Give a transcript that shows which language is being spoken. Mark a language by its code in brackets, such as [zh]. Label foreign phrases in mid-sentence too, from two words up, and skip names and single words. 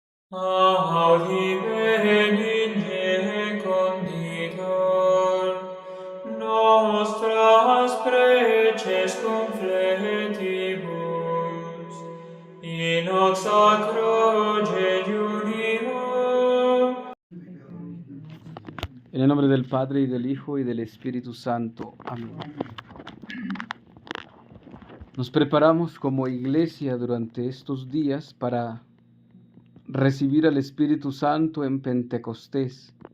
[la] Audi benigne conditor, nostras preces confletibus, in hoc sacro jejunio. [es] En el nombre del Padre, y del Hijo, y del Espíritu Santo. Amén. Nos preparamos como iglesia durante estos días para recibir al Espíritu Santo en Pentecostés.